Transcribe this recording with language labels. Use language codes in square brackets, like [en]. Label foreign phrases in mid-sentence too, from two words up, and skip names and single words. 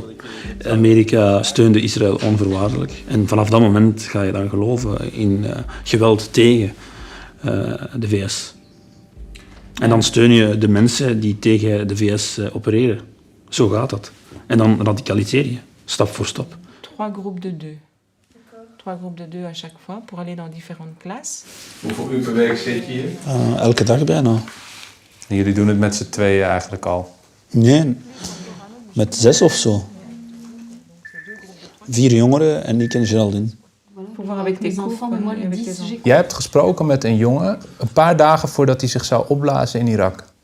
[nl] Amerika steunde Israël onvoorwaardelijk en vanaf dat moment ga je dan geloven in geweld tegen de VS. En dan steun je de mensen die tegen de VS opereren. Zo gaat dat. En dan radicaliseer je, stap voor stap. [fr] 3 groupes de 2. 3 groupes de 2 à chaque fois pour aller dans différentes classes. [nl] Hoeveel uur per week zit je hier? Elke dag bijna. En jullie doen het met z'n tweeën eigenlijk al? Nee, met 6 of zo. 4 jongeren en ik en Geraldine. Jij hebt gesproken met een jongen een paar dagen voordat hij zich zou opblazen in Irak.